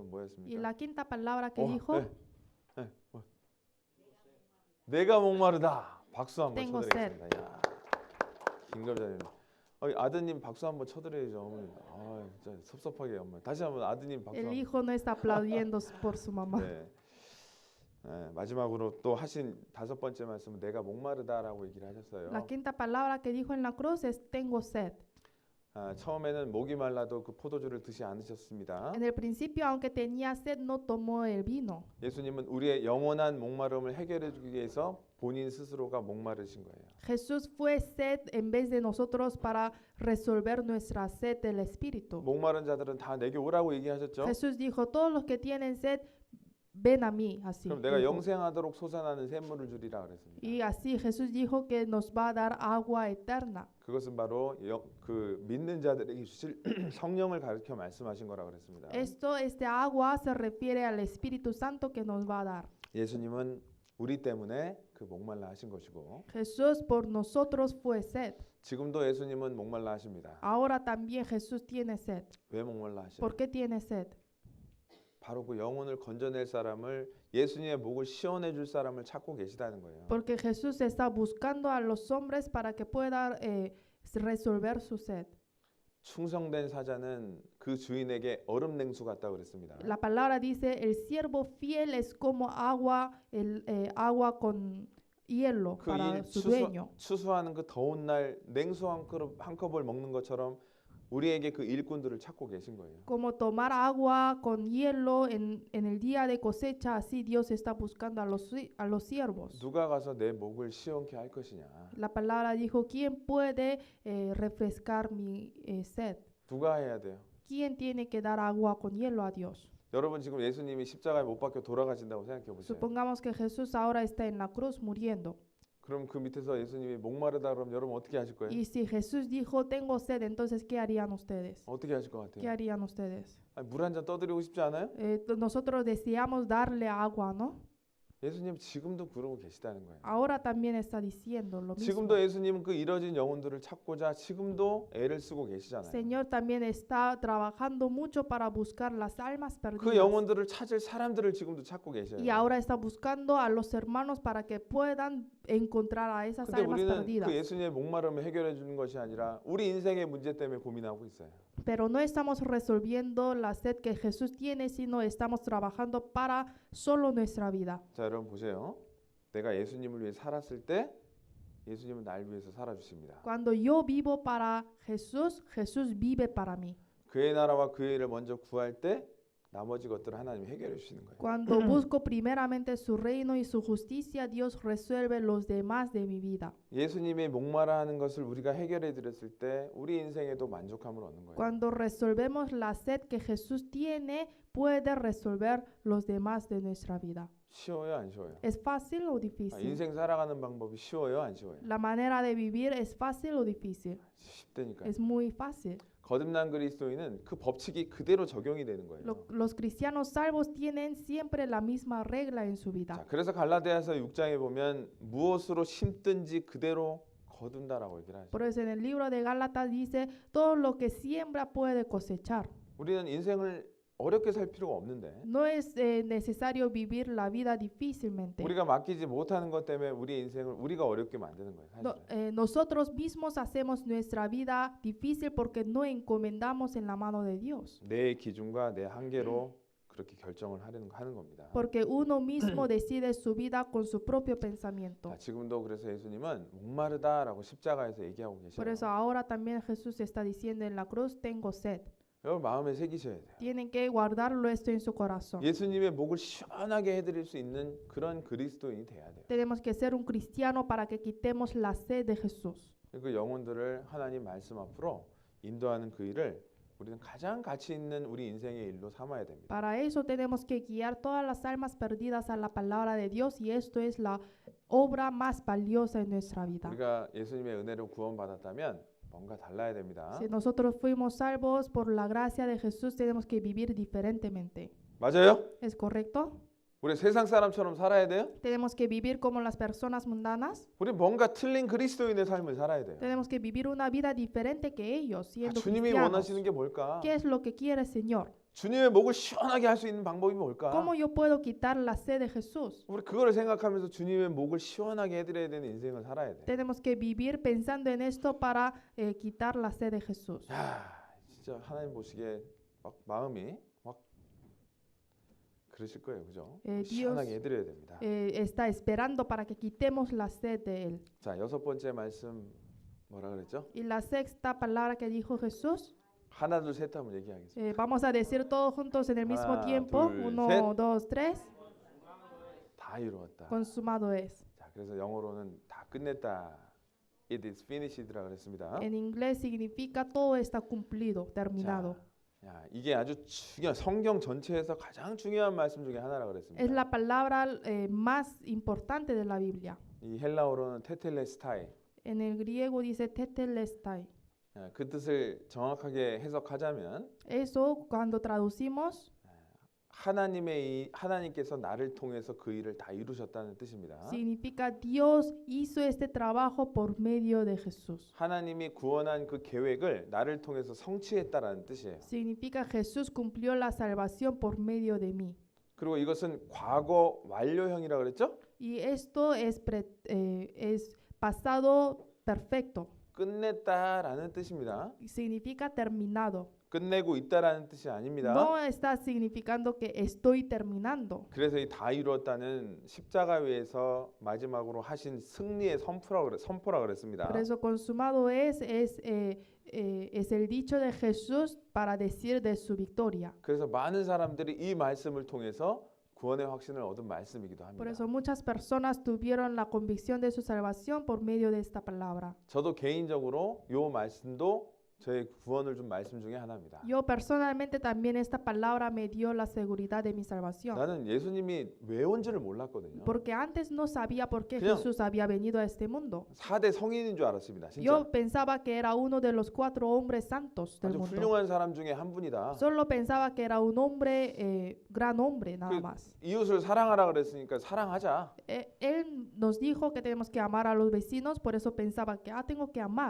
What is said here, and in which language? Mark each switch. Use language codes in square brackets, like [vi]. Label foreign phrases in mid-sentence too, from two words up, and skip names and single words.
[es] Y [ko] 뭐였습니까? [es] la quinta palabra que dijo, [ko] 뭐. 내가 목마르다. 박수 한번 [es] Tengo [ko] 쳐드리겠습니다. 야, 김갑자님. 아드님 박수 한번 쳐드려야죠. 어머니. 아, 진짜 섭섭하게 엄마. 다시 한번 아드님 박수. [es] el [ko] 한번. [es] hijo no está aplaudiendo por su mamá. [ko] 네. 네, 마지막으로 또 하신 다섯 번째 말씀은 내가 목마르다라고 얘기를 하셨어요. [es] La quinta palabra que dijo en la cruz es tengo sed. [ko] 처음에는 목이 말라도 그 포도주를 드시 않으셨습니다. [es] En el principio, aunque tenía sed, no tomó el vino. [ko] 예수님은 우리의 영원한 목마름을 해결해 주기 위해서 본인 스스로가 목마르신 거예요. [es] Jesús fue sed en vez de nosotros para resolver nuestra sed del Espíritu. [ko] 목마른 자들은 다 내게 오라고 얘기하셨죠. [es] Jesús dijo, todos los que tienen sed, ven a mí. Así. [ko] 그럼 내가 [es] dijo. [ko] 영생하도록 솟아나는 샘물을 주리라 그랬습니다. [es] Y así Jesús dijo que nos va a dar agua eterna. [ko] 그것은 바로 그 믿는 자들에게 주실 성령을 가르쳐 말씀하신 거라 그랬습니다. [es] Este agua se refiere al Espíritu Santo que nos va a dar. [ko] 예수님은 우리 때문에 그 목말라 하신 것이고 [es] Jesús por nosotros fue sed. [ko] 지금도 예수님은 목말라 하십니다. [es] Ahora también Jesús tiene sed. [ko] 왜 목말라 하시나요? [es] ¿Por qué tiene sed? [ko] 바로 그 영혼을 건져낼 사람을 예수님의 목을 시원해 줄 사람을 찾고 계시다는 거예요. [es] Porque Jesús está buscando a los hombres para que puedan resolver su sed. [ko] 충성된 사자는 그 주인에게 얼음 냉수 같다고 그랬습니다. [es] La palabra dice, el siervo fiel es como agua, agua con hielo [ko] 그 [es] para [ko] 일 [es] su dueño. [ko] 추수하는 그 더운 날 냉수 한 컵을 먹는 것처럼 우리에게 그 일꾼들을 찾고 계신 거예요. [es] Como tomar agua con hielo en el día de cosecha, así Dios está buscando a los siervos. [ko] 누가 가서 내 목을 시원케 할 것이냐? [es] La palabra dijo, ¿quién puede refrescar mi sed? [ko] 누가 해야 돼요? [es] ¿Quién tiene que dar agua con hielo a Dios? [ko] 여러분 지금 예수님이 십자가에 못 박혀 돌아가신다고 생각해 보세요. [es] Supongamos que Jesús ahora está en la cruz muriendo. [ko] 그럼 그 밑에서 예수님이 목마르다 그러면 여러분 어떻게 하실 거예요? [es] Y si Jesús dijo, tengo sed, entonces, ¿qué harían ustedes? [ko] 어떻게 하실 것 [es] ¿Qué [ko] 같아요? [es] harían ustedes? [ko] 물 한 잔 떠드리고 싶지 않아요? [es] Nosotros deseamos darle agua, ¿no? [ko] 예수님 지금도 그러고 계시다는 거예요. [es] Ahora también está diciendo lo mismo. [ko] 지금도 예수님은 그 잃어진 영혼들을 찾고자 지금도 애를 쓰고 계시잖아요. [es] Señor también está trabajando mucho para buscar las almas [ko] 그 [es] perdidas. [ko] 영혼들을 찾을 사람들을 지금도 찾고 계셔요. [es] Y ahora está buscando a los hermanos para que puedan encontrar a esas [ko] 근데 [es] almas [ko] 우리는 [es] perdidas. [ko] 그 예수님의 목마름을 해결해 주는 것이 아니라 우리 인생의 문제 때문에 고민하고 있어요. [es] Pero no estamos resolviendo la sed que Jesús tiene, sino estamos trabajando para solo nuestra vida. [ko] 자, 여러분 보세요. 내가 예수님을 위해 살았을 때 예수님은 날 위해서 살아주십니다. [es] Cuando yo vivo para Jesús, Jesús vive para mí. [ko] 그의 나라와 그의 일을 먼저 구할 때 나머지 것들을 하나님이 해결해 주시는 거예요. [es] Cuando busco primeramente su reino y su justicia, Dios resuelve los demás de mi vida. [ko] 예수님의 목마라하는 것을 우리가 해결해 드렸을 때 우리 인생에도 만족함을 얻는 거예요. [es] Cuando resolvemos la sed que Jesús tiene, puede resolver los demás de nuestra vida. [ko] 쉬워요, 안 쉬워요? [es] ¿Es fácil o difícil? [ko] 인생 살아가는 방법이 쉬워요, 안 쉬워요? [es] La manera de vivir es fácil o difícil? [ko] 쉽다니까요. [es] Es muy fácil. [ko] 거듭난 그리스도인은 그 법칙이 그대로 적용이 되는 거예요. [es] Los cristianos salvos tienen siempre la misma regla en su vida. [ko] 자, 그래서 갈라디아서 6장에 보면 무엇으로 심든지 그대로 거둔다라고 얘기를 하죠. [es] Por eso en el libro de Gálatas dice, todo lo que siembra puede cosechar. [ko] 우리는 인생을 어렵게 살 필요가 없는데 [es] No es necesario vivir la vida difícilmente. [ko] 우리가 맡기지 못하는 것 때문에 우리의 인생을 우리가 어렵게 만드는 거예요. [es] No, [ko] 사실은. [es] nosotros mismos hacemos nuestra vida difícil porque no encomendamos en la mano de Dios. [ko] 내 기준과 내 한계로 그렇게 결정을 하는 겁니다. [es] Porque uno mismo decide su vida con su propio pensamiento. [ko] 자, 지금도 그래서 예수님은 목마르다라고 십자가에서 얘기하고 계셔요. [es] Por eso ahora también Jesús está diciendo en la cruz, tengo sed. [ko] 여러분 마음에 새기셔야 돼요. [es] Tienen que guardarlo esto en su corazón. [ko] 예수님의 목을 시원하게 해드릴 수 있는 그런 그리스도인이 돼야 돼요. [es] Tenemos que ser un cristiano para que quitemos la sed de Jesús. [ko] 그 영혼들을 하나님 말씀 앞으로 인도하는 그 일을 우리는 가장 가치 있는 우리 인생의 일로 삼아야 됩니다. [es] Para eso tenemos que guiar todas las almas perdidas a la palabra de Dios y esto es la obra más valiosa en nuestra vida. [ko] 우리가 예수님의 은혜로 구원받았다면 뭔가 달라야 됩니다. [es] Si nosotros fuimos salvos por la gracia de Jesús, tenemos que vivir diferentemente. [ko] 맞아요? [es] ¿Es correcto? [ko] 우리 세상 사람처럼 살아야 돼요? [es] Tenemos que vivir como las personas mundanas. [ko] 우리 뭔가 틀린 그리스도인의 삶을 살아야 돼요. [es] Tenemos que vivir una vida diferente que ellos, siendo [ko] 주님이 [es] cristianos. [ko] 원하시는 게 뭘까? [es] ¿Qué es lo que quiere el Señor? [ko] 주님의 목을 시원하게 할 수 있는 방법이 뭘까? [es] ¿Cómo yo puedo quitar la sed de Jesús? [ko] 우리 그거를 생각하면서 주님의 목을 시원하게 해드려야 되는 인생을 살아야 돼. [es] Tenemos que vivir pensando en esto para quitar la sed de Jesús. [ko] 야, 진짜 하나님 보시기에 막 마음이 막 그러실 거예요, 그죠? 시원하게 해드려야 됩니다. [es] Está esperando para que quitemos la sed de Él. [ko] 자, 여섯 번째 말씀 뭐라 그랬죠? [es] Y la sexta palabra que dijo Jesús, [ko] 하나 둘 셋 하면 얘기하겠습니다. [es] vamos a decir todos juntos en el mismo [ko] Haná, [es] tiempo. [ko] 둘, 1, 셋. [es] 2, 3. [ko] 다 이루었다. [es] Consumado es. [ko] 자, 그래서 영어로는 다 끝냈다. [en] It is finished라 그랬습니다. [es] En inglés significa todo está cumplido, terminado. [ko] 야, 이게 아주 중요한 성경 전체에서 가장 중요한 말씀 중에 하나라 [es] Es [ko] 그랬습니다. [es] la palabra más importante de la Biblia. [ko] 이 헬라어로는 테텔레스타이. [es] En el griego dice tetelestai. [ko] 그 뜻을 정확하게 해석하자면 [es] Eso cuando traducimos [ko] 하나님께서 나를 통해서 그 일을 다 이루셨다는 뜻입니다. [es] significa Dios hizo este trabajo por medio de Jesús. [ko] 하나님이 구원한 그 계획을 나를 통해서 성취했다라는 뜻이에요. [es] Significa Jesús cumplió la salvación por medio de mí. [ko] 그리고 이것은 과거 완료형이라고 그랬죠? [es] Y esto es pasado perfecto. [ko] 끝냈다라는 뜻입니다. [es] Significa terminado. [ko] 끝내고 있다라는 뜻이 아닙니다. [es] No está significando que estoy terminando. [ko] 그래서 이 다 이루었다는 십자가 위에서 마지막으로 하신 승리의 선포라 그랬습니다. [es] Por eso consumado es el dicho de Jesús para decir de su victoria. [ko] 그래서 많은 사람들이 이 말씀을 통해서 구원의 확신을 얻은 말씀이기도 합니다. [es] Por eso muchas personas tuvieron la convicción de su salvación por medio de esta palabra. [ko] 저도 개인적으로 이 말씀도 저의 구원을 준 말씀 중에 하나입니다. [es] Yo personalmente también esta palabra me dio la seguridad de mi salvación. [ko] 나는 예수님이 왜 온지를 몰랐거든요. [es] Porque antes no sabía por qué [ko] 그냥 [es] Jesús había venido a este mundo. [ko] 4대 성인인 줄 알았습니다. 진짜. [es] Yo pensaba que era uno de los 4 hombres santos del [ko] 아주 [es] mundo. [ko] 훌륭한 사람 중에 한 분이다. [es] Solo pensaba que era un hombre, gran hombre nada más. [ko] 이웃을 사랑하라 그랬으니까 사랑하자. [es] Él nos dijo que tenemos que amar a los vecinos, por eso pensaba que tengo que amar.